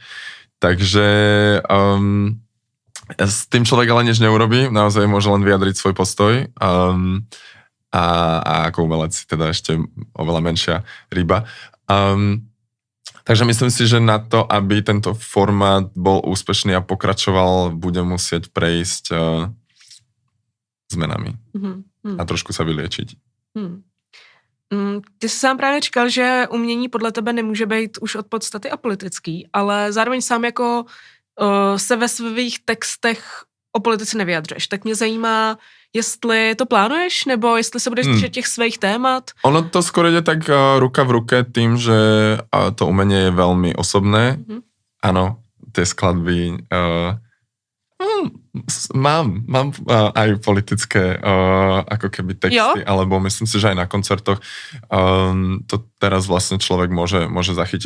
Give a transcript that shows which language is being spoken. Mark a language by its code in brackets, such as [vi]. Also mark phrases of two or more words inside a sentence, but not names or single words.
[sk] Takže s tým človek ale nič neurobí, naozaj môže len vyjadriť svoj postoj a ako umelec teda ešte oveľa menšia ryba. Takže myslím si, že na to, aby tento formát bol úspešný a pokračoval, bude musieť prejsť zmenami a trošku sa vyliečiť. [cs] Ty jsi sám právě říkal, že umění podle tebe nemůže být už od podstaty apolitický, ale zároveň sám jako se ve svých textech o politice nevyjadřuješ. Tak mě zajímá, jestli to plánuješ, nebo jestli se budeš držet těch svých témat. [sk] Ono to skôr ide tak ruka v ruke tým, že to umenie je veľmi osobné. Áno, tie skladby mám aj politické ako keby texty, alebo myslím si, že aj na koncertoch to teraz vlastne človek môže zachytiť.